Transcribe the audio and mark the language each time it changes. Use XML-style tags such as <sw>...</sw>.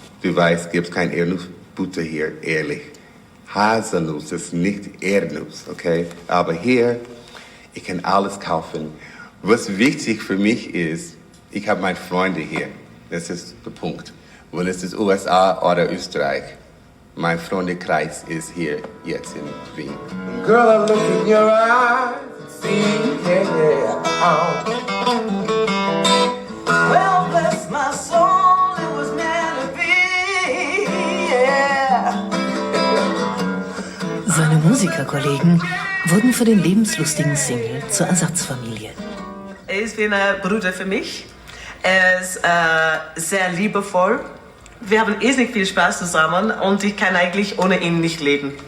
<de>Du weißt, gibt es kein Erdnussbutter hier, ehrlich. Haselnuss ist nicht Erdnuss, okay? Aber hier, ich kann alles kaufen. Was wichtig für mich ist, ich habe meine Freunde hier. Das ist der Punkt. Wenn es ist USA oder Österreich, mein Freundekreis ist hier jetzt in Wien.</de> <en>Girl, I look in your eyes and see, yeah. Well, bless my soul, it was meant to be, yeah.</en> <de>Seine Musikerkollegen wurden für den lebenslustigen Single zur Ersatzfamilie. Er ist wie ein Bruder für mich. Er ist sehr liebevoll. Wir haben irrsinnig viel Spaß zusammen und ich kann eigentlich ohne ihn nicht leben.</de>